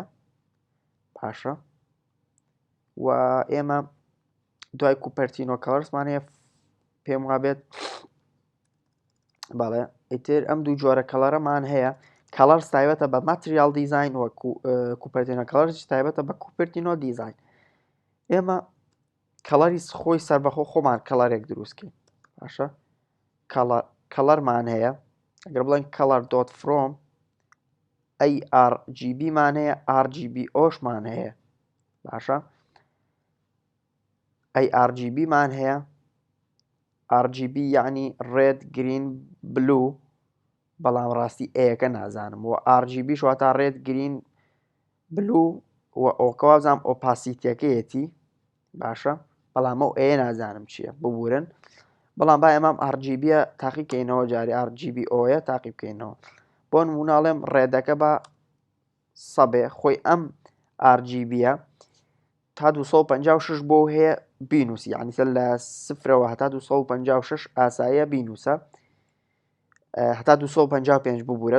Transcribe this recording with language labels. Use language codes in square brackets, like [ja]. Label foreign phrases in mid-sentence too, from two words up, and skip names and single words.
[ckb] پاشە، و ئێمە دوای کوپەرتینۆ کەڵەرسمان هەیە، پێم وابێت بەڵێ ئیتر ئەم دوو جۆرە کەڵەرەمان هەیە. کەڵەرس تایبەتە بە [en] material design, [ckb] و کوپەرتینۆ کەڵەرس تایبەتە بە کوپەرتینۆ دیزاین. ئێمە کەڵەری خۆی سەربەخۆ خۆمان کەڵەرێک دروستکەین. باشە، کەڵەرمان هەیە. ئەگەر بڵێن [en] color dot from ARGB [ckb] مان هەیە، RGBOشمان هەیە. باشە، ARGB مان هەیە. [en] RGB یعنی red green blue، [ckb] بەڵام ڕاستی ئەیەکە نازانم. [en] و RGB شواتە red green blue، [ckb] و ئەوکەوا بزانم ئۆپاسیتیەکەیەتی. باشە، بەڵام ئەو ئەیە نازانم چییە، ببورن. بەڵام با ئەمەم RGBە تاقی بکەینەوە، جاری RGBOیە تاقی بکەینەوە. بۆ نموناڵێم ڕێدەکە بە 100 بێ، خۆی ئەم RGBە تا 256 بۆ هەیە بینوسی، یعنی لە 0ەوە هەتا 256 ئاساییە بینوسە، هەتا 255 ببوورە.